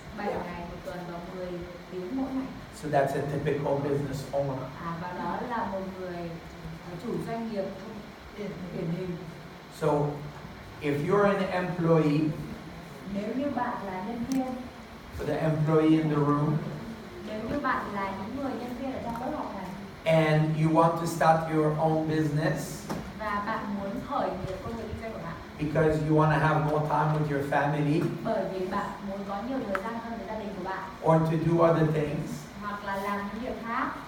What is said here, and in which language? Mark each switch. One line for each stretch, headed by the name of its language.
Vietnamese: 7 ngày một tuần và 10 tiếng mỗi ngày.
English: So that's a typical business owner.
Vietnamese: Và đó là một người chủ doanh nghiệp điển hình.
English: So if you're an employee,
Vietnamese: Nếu như bạn là nhân viên,
English: for the employee in the room,
Vietnamese: nếu như bạn là những người nhân viên ở trong lớp học này
English: and you want to start your own business
Vietnamese: và bạn muốn khởi nghiệp công việc kinh doanh của bạn
English: because you want to have more time with your family
Vietnamese: bởi vì bạn muốn có nhiều thời gian hơn với gia đình của bạn
English: or to do other things,
Vietnamese: hoặc là làm những việc khác